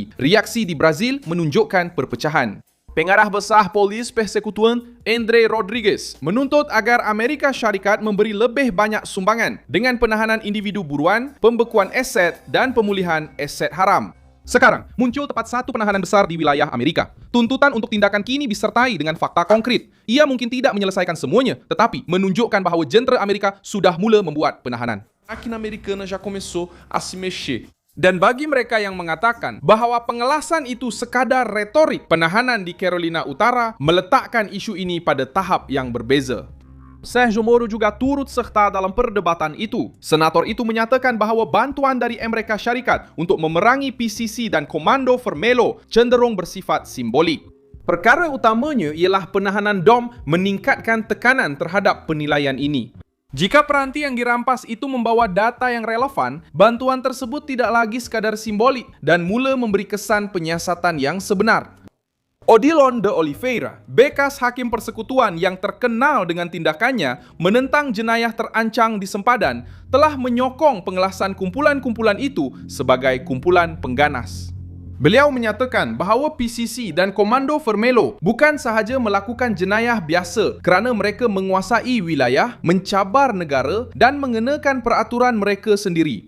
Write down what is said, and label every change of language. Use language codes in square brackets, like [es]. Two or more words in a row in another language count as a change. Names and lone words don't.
[ms] Reaksi di Brazil menunjukkan perpecahan. Pengarah Besar Polis Persekutuan André Rodrigues menuntut agar Amerika Syarikat memberi lebih banyak sumbangan dengan penahanan individu buruan, pembekuan aset dan pemulihan aset haram. Sekarang, muncul tepat satu penahanan besar di wilayah Amerika. Tuntutan untuk tindakan kini disertai dengan fakta konkret. Ia mungkin tidak menyelesaikan semuanya, tetapi menunjukkan bahawa jentera Amerika sudah mula membuat penahanan. [pt] Máquina americana já começou a se mexer. [ms] Dan bagi mereka yang mengatakan bahawa pengelasan itu sekadar retorik, penahanan di Carolina Utara meletakkan isu ini pada tahap yang berbeza. Sérgio Moro juga turut serta dalam perdebatan itu. Senator itu menyatakan bahawa bantuan dari Amerika Syarikat untuk memerangi PCC dan Komando Vermelho cenderung bersifat simbolik. Perkara utamanya ialah penahanan DOM meningkatkan tekanan terhadap penilaian ini. Jika peranti yang dirampas itu membawa data yang relevan, bantuan tersebut tidak lagi sekadar simbolik dan mula memberi kesan penyiasatan yang sebenar. Odilon de Oliveira, bekas hakim persekutuan yang terkenal dengan tindakannya menentang jenayah terancang di sempadan, telah menyokong pengelasan kumpulan-kumpulan itu sebagai kumpulan pengganas. Beliau menyatakan bahawa PCC dan Komando Vermelho bukan sahaja melakukan jenayah biasa kerana mereka menguasai wilayah, mencabar negara dan mengenakan peraturan mereka sendiri.